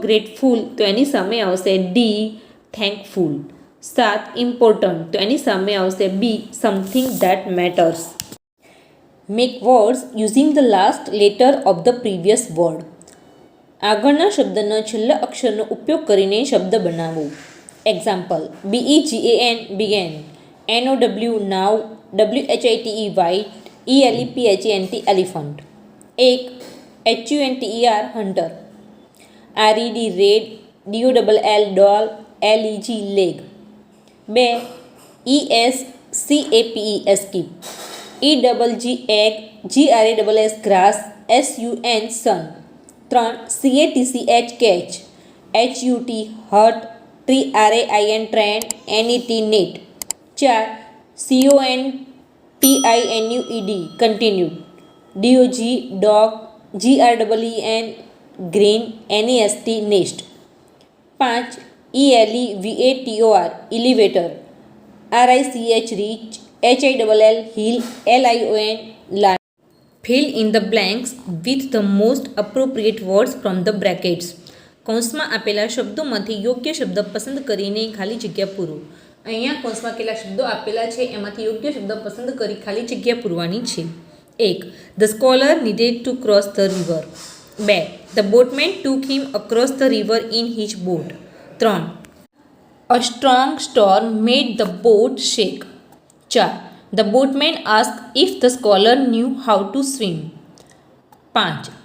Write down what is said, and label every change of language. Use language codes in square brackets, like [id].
[gu] Grateful, તો એની સામે આવશે ડી, થેન્કફુલ. 7. [en] important, [gu] તો એની સામે આવશે [en] B, something that matters. Make words using the last letter of the previous word. [gu] આગળના શબ્દના છેલ્લા અક્ષરનો ઉપયોગ કરીને શબ્દ બનાવો. [en] Example: BEGAN began, NOW now, WHITE white, ELEPHANT elephant. 1. HUNTER hunter. RED red, DOLL doll, LEG leg. 2. CAPE skip, EGG egg, GRASS grass, SUN sun. 3 CATCH catch, HUT hut, TRAIN train, NET net. 4 CONTINUED continued, DOG dog, GREEN green, NEST nest. 5 ELEVATOR elevator, RICH reach, HILL hill, LION line. Fill in the blanks with the most appropriate words from the brackets. [gu] કૌંસમાં આપેલા શબ્દોમાંથી યોગ્ય શબ્દ પસંદ કરીને ખાલી જગ્યા પૂરો. અહીંયા કૌંસમાં કેટલા શબ્દો આપેલા છે એમાંથી યોગ્ય શબ્દ પસંદ કરી ખાલી જગ્યા પૂરવાની છે. 1. [en] The scholar needed to cross the river. 2. The boatman took him across the river in his boat. 3. A strong storm made the boat shake. 4. The boatman asked if the scholar knew how to swim. 5.